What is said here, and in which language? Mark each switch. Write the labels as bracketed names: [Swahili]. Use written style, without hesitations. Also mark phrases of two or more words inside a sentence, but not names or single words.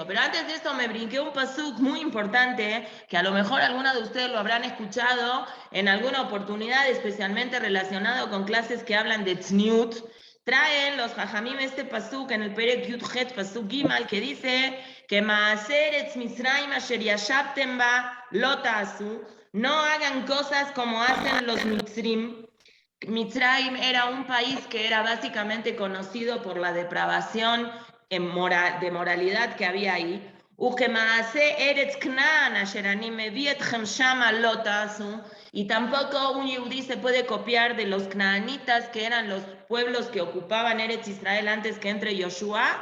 [Spanish] Pero antes de eso me brinqué un pasuk muy importante, que a lo mejor alguna de ustedes lo habrán escuchado en alguna oportunidad, especialmente relacionado con clases que hablan de tzniut. Traen los jajamim este pasuk en el [Hebrew] פרק יוד חית פסוק גימל, [Spanish] que dice que [Hebrew] מעשה ארץ מצרים אשר ישבתם בה לא תעשו, [Spanish] no hagan cosas como hacen los Mitzrim. Mitzrayim era un país que era básicamente conocido por la depravación de moralidad que había ahí. Y tampoco un yudí se puede copiar de los canaanitas, que eran los pueblos que ocupaban Eretz Israel antes que entre Yoshua.